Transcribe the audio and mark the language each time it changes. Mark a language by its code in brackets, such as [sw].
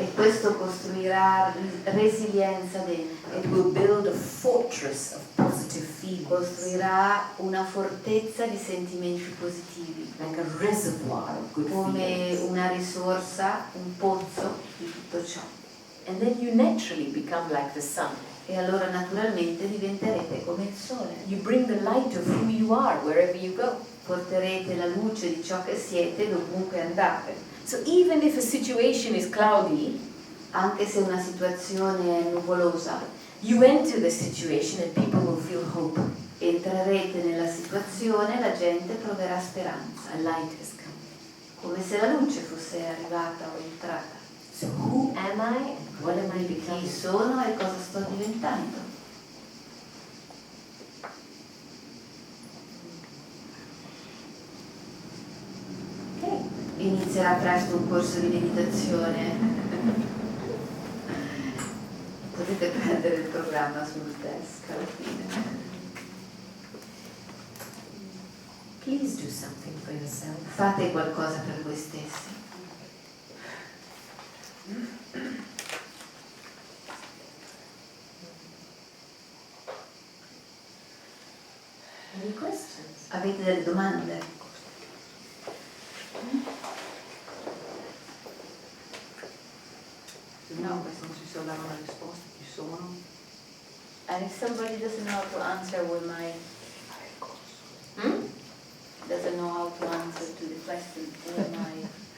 [it] E questo costruirà resilienza dentro. [en] It will build a fortress of positive feelings, [it] Costruirà una fortezza di sentimenti positivi, [en] like a reservoir of good [it] come [en] feelings. [it] una risorsa, un pozzo di tutto ciò. [en] And then you naturally become like the sun. [it] E allora naturalmente diventerete come il sole. [en] You bring the light of who you are wherever you go. [it] Porterete la luce di ciò che siete dovunque andate. [en] So even if a situation is cloudy, [it] Anche se una situazione è nuvolosa, [en] you enter the situation and people will feel hope. [it] entrerete nella situazione e la gente proverà speranza, [en] A light has come. [it] come se la luce fosse arrivata o entrata. [en] So who am I and what am I [it] Chi [en] becoming? [it] sono e cosa sto diventando. [en] Okay. [it] Inizierà presto un corso di meditazione. Potete prendere il programma sul desk alla fine. [en] Please do something for yourself. [it] Fate qualcosa per voi stessi. [en] Any questions? [it] Avete delle domande? No, questo non si sa dare una risposta, ci sono. [en] And if somebody doesn't know how to answer with my doesn't know how to answer to the question with my